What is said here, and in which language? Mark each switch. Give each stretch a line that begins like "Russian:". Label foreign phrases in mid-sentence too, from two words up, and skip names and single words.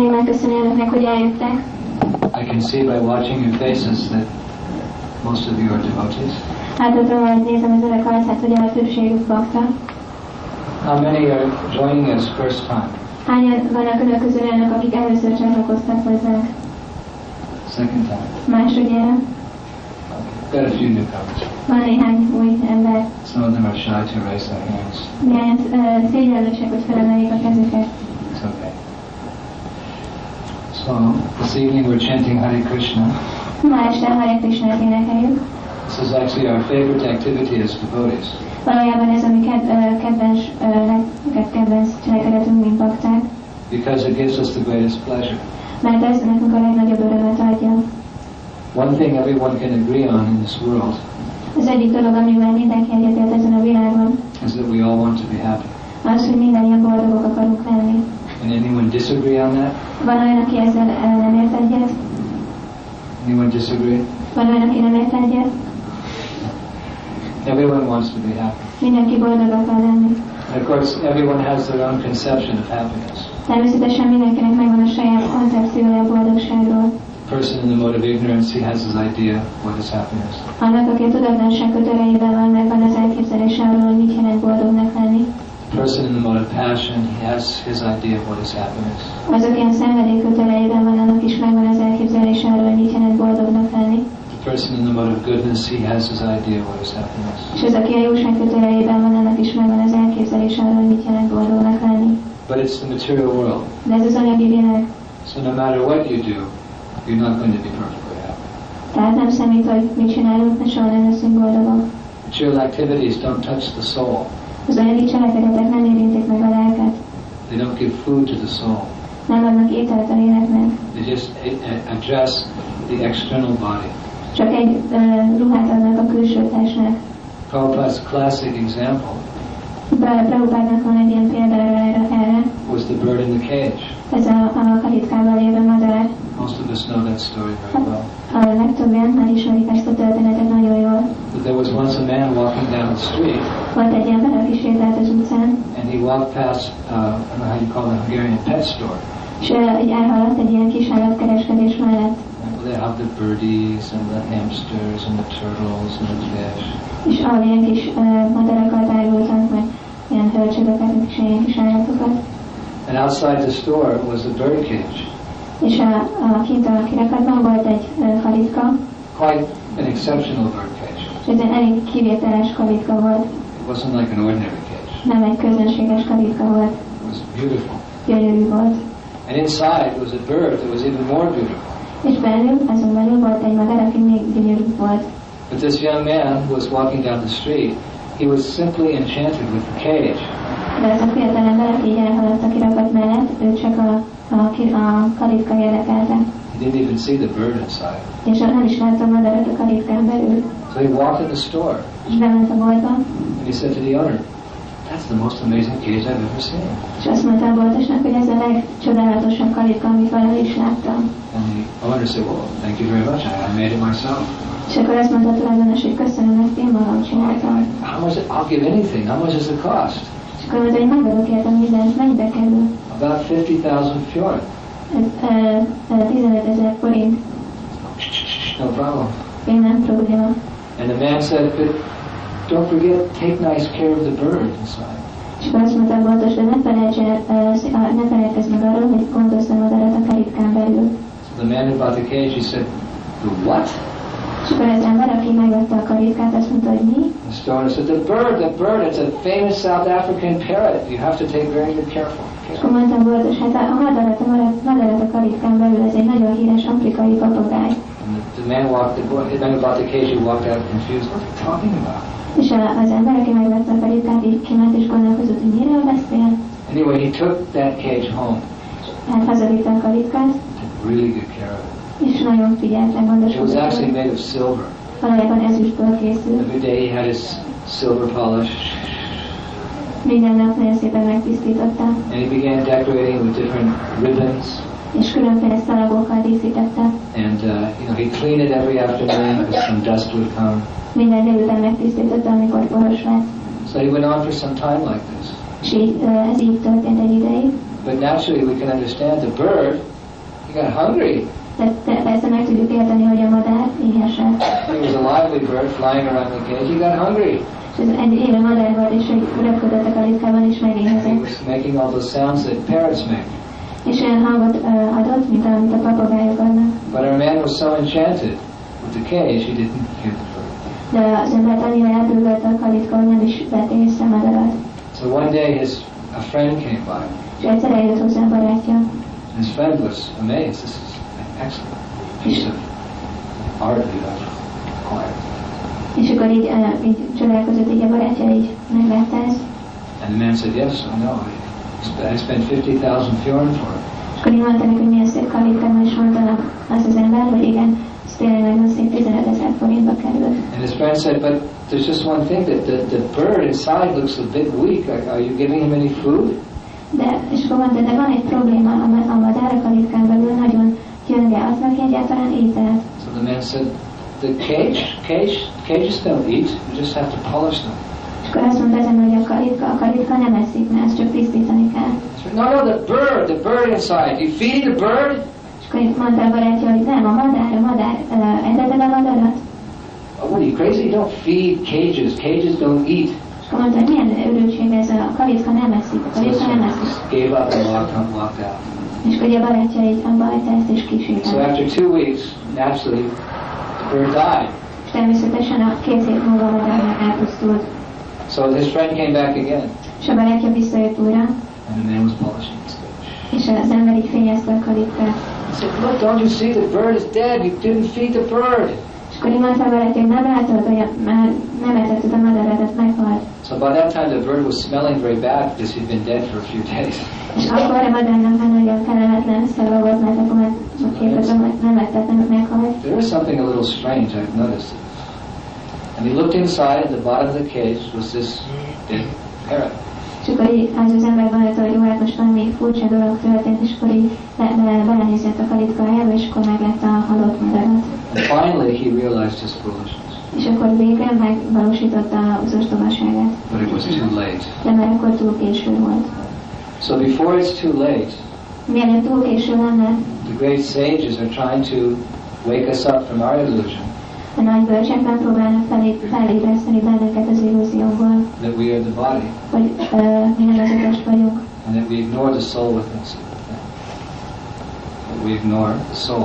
Hungarian: megköszönni önöknek, hogy eljöttek.
English: I can see by watching your faces that most of you are devotees.
Hungarian: Hát ott hogy nézem az önök arcát, hogy a többségük bakta.
English: How many are joining us first time?
Hungarian: Hányan vannak önök közül olyanok, akik először csatlakoztak hozzánk?
English: Second time?
Hungarian: Másodjára?
English: Got a few newcomers.
Hungarian: Van néhány új ember.
English: Some of them are shy to raise their hands.
Hungarian: Néhány szégyellősek, hogy felemeljék a kezüket.
English: It's okay. So, this evening we're chanting Hare Krishna.
Hungarian: Ma este Hare Krishnát énekeljük.
English: This is actually our favorite activity as devotees.
Hungarian: Valójában ez a mi kedvenc cselekedetünk, mint bakták.
English: Because it gives us the greatest pleasure.
Hungarian: Mert ez nekünk a legnagyobb örömet adja.
English: One thing everyone can agree on in this world
Hungarian: Az egyik dolog, amivel mindenki egyetért ezen a világon,
English: is that we all want to be happy.
Hungarian: az, hogy mindannyian boldogok akarunk lenni.
English: And anyone disagree on that?
Hungarian: Van olyan, aki ezzel nem ért egyet?
English: Anyone disagree?
Hungarian: Van olyan, aki nem ért egyet?
English: Everyone wants to be happy.
Hungarian: Mindenki boldog akar lenni.
English: And of course, everyone has their own conception of happiness.
Hungarian: Természetesen mindenkinek megvan a saját koncepciója a boldogságról.
English: The person in the mode of ignorance, he has his idea what is happiness.
Hungarian: Annak, aki a tudatlanság kötelejében van, megvan az elképzelés arról, hogy mit jelent boldognak lenni.
English: The person in the mode of passion, he has his idea of what is happiness.
Hungarian: Az, aki a szenvedély kötelejében van, annak is megvan az elképzelés arról, hogy mit jelent boldognak lenni.
English: The person in the mode of goodness, he has his idea of what is happiness.
Hungarian: És az, aki a jóság kötelejében van, annak is megvan az elképzelés arról, hogy mit jelent boldognak lenni.
English: But it's the material world.
Hungarian: De ez az anyagi világ.
English: So no matter what you do, you're not going to be perfectly happy.
Hungarian: Tehát nem számít, hogy mit csinálunk, mert soha nem leszünk boldogok.
English: Material activities don't touch the soul.
Hungarian: Az anyagi cselekedetek nem érintik meg a lelket.
English: They don't give food to the soul.
Hungarian: Nem adnak ételt a léleknek.
English: They just address the external body.
Hungarian: Csak egy ruhát adnak a külső testnek.
English: Prabhupada's classic example
Hungarian: Prabhupádnak van egy ilyen példára erre.
English: was the bird in the cage.
Hungarian: Ez a kalitkában lévő madár.
English: Most of us know that story very well.
Hungarian: A legtöbben már ismerik ezt a történetet nagyon jól.
English: But there was once a man walking down the street,
Hungarian: Volt egy ember, aki sétált az utcán,
English: and he walked past, I don't know how you call it, a Hungarian pet store.
Hungarian: és így elhaladt egy ilyen kis állatkereskedés mellett.
English: And they have the birdies and the hamsters and the turtles and the fish.
Hungarian: És ahol ilyen kis madarakat árultak, meg ilyen hölcsögöket, és ilyen kis állatokat.
English: And outside the store was a bird cage.
Hungarian: És kint a kirakatban volt egy kalitka,
English: Quite an exceptional bird cage.
Hungarian: és ez egy elég kivételes kalitka volt.
English: It wasn't like an ordinary cage.
Hungarian: Nem egy közönséges kalitka volt,
English: It was beautiful.
Hungarian: gyönyörű volt.
English: And inside was a bird that was even more beautiful.
Hungarian: És belül, azon belül volt egy madár, aki még gyönyörűbb volt.
English: But this young man who was walking down the street, he was simply enchanted with the cage.
Hungarian: De ez a fiatal ember, aki így elhaladt a kirakat mellett, ő csak a kalitka érdekelte.
English: He didn't even see the bird inside.
Hungarian: És nem is látta a madarat a kalitkán belül.
English: So he walked in the store
Hungarian: És bement a boltba,
English: and he said to the owner, "That's the most amazing cage I've ever seen."
Hungarian: és azt mondta a boltosnak, hogy ez a legcsodálatosabb kalitka, amit valaha is láttam.
English: And the owner said, "Well, thank you very much. I made it myself."
Hungarian: És akkor azt mondta a tulajdonos, hogy köszönöm, ezt én magam csináltam.
English: How much? I'll give anything. How much is the cost?
Hungarian: És akkor mondta, hogy megadok értem mindent, mennyibe kerül?
English: About 50,000 fjord.
Hungarian: 15 000 forint.
English: No problem.
Hungarian: Én nem probléma.
English: And the man said, "But don't forget, take nice care of the bird inside."
Hungarian: És akkor azt mondta a boltos, de ne felejtkezz meg arról, hogy gondozz a madarat a kalitkán belül.
English: So the man who bought the cage, he said, "The what?"
Hungarian: És akkor az ember, aki megvette a kalitkát, azt mondta, hogy mi?
English: The store said, the bird, it's a famous South African parrot. You have to take very good careful.
Hungarian: És akkor mondtam boltos, hát a madarat a kalitkán belül, ez egy nagyon híres afrikai papagáj.
English: And the man bought the cage, he walked out confused. What are you talking about?
Hungarian: És az ember, aki megvette a kalitkát, így kiment és gondolkozott, hogy miről beszél.
English: Anyway, he took that cage home.
Hungarian: Hát hazavitte a kalitkát,
English: Took really good care of it.
Hungarian: és nagyon figyelt,
English: It was
Hungarian: gondoskodott.
English: actually made of silver.
Hungarian: Valójában ezüstből készült.
English: Every day he had his silver polish.
Hungarian: Minden nap nagyon szépen megtisztította,
English: And he began decorating with different ribbons.
Hungarian: és különféle szalagokkal díszítette.
English: And he'd clean it every afternoon because some dust would come.
Hungarian: Minden délután megtisztította, amikor poros lett.
English: So he went on for some time like this.
Hungarian: És ez így történt egy ideig.
English: But naturally we can understand the bird He got hungry.
Hungarian: De persze meg tudjuk érteni, hogy a madár éhesett.
English: He was a lively bird flying around the cage. He got hungry.
Hungarian: És ez egy élő madár volt, és hogy röpködött a kalitkában, és
English: And he
Hungarian: megéhezett.
English: was making all those sounds that parrots make.
Hungarian: És olyan hangot adott, mint amit a papagájok adnak.
English: But our man was so enchanted with the cage, he didn't hear the bird.
Hungarian: De az embert annyira elbűvölte a kalitka, hogy nem is vett észre a madarat.
English: So one day a friend came by.
Hungarian: És egyszer eljött hozzá a barátja.
English: His friend was amazed. This is an excellent piece of art you have acquired.
Hungarian: És akkor így csodálkozott, így a barátja így meglátta ezt.
English: And the man said, yes, I know. I spent 50,000 fjorn for it.
Hungarian: És akkor így mondta neki, hogy milyen szép kalitkában, és mondta az az ember, hogy igen, ez tényleg nagyon szép, 15 000 forintba került.
English: And his friend said, but there's just one thing, that the bird inside looks a bit weak. Are you giving him any food?
Hungarian: És akkor mondta, de van egy probléma, a madár a kalitkán belül nagyon gyönge, adnak egyáltalán ételt.
English: So the man said, the cages don't eat, you just have to polish them.
Hungarian: És akkor azt mondta ezen, hogy a kalitka nem eszik, mert ezt csak tisztítani kell.
English: No, the bird inside. You feed the bird?
Hungarian: És akkor mondta a barátja, hogy nem, a madár, eteted a madarat?
English: Oh, what are you crazy? You don't feed cages. Cages don't eat.
Hungarian: És akkor mondta, hogy milyen őrültség ez, a kalitka nem eszik, a kalitka nem eszik.
English: Gave up and walked out.
Hungarian: És akkor a barátja így abba hagyta ezt és kisétált.
English: So after 2 weeks, naturally, the bird died.
Hungarian: És természetesen a 2 hét múlva a madárnak elpusztult.
English: So his friend came back again.
Hungarian: És a barátja visszajött újra.
English: And the man was polishing his cage.
Hungarian: És az ember így fényezte a kalitkát.
English: He said, look, don't you see the bird is dead? You didn't feed the bird.
Hungarian: És akkor így mondta a barátja, hogy nem látod, hogy már nem etetted a madaradat, meghalt.
English: So by that time the bird was smelling very bad because he'd been dead for a few days.
Hungarian: És akkor a madárnak már nagyon kellemetlen szava volt, mert akkor már nem ettettem, meghalt.
English: There is something a little strange, I've noticed. And he looked inside, at the bottom of the cage was this dead parrot.
Hungarian: És akkor így az ember gondolta, hogy jó, hát most valami furcsa dolog történt, és akkor így belenézett a kalitkájába, és akkor meglátta a halott madarat.
English: And finally he realized his foolishness.
Hungarian: És akkor végre megvalósította az ostobaságát.
English: But it was too late.
Hungarian: De már akkor túl késő volt.
English: So before it's too late,
Hungarian: Mielőtt túl késő lenne,
English: the great sages are trying to wake us up from our illusion
Hungarian: a nagy bölcsek megpróbálnak felébreszteni bennünket az illúzióból,
English: that we are the body
Hungarian: hogy mi nem az test vagyunk,
English: and that we ignore the soul within us. That we ignore the soul.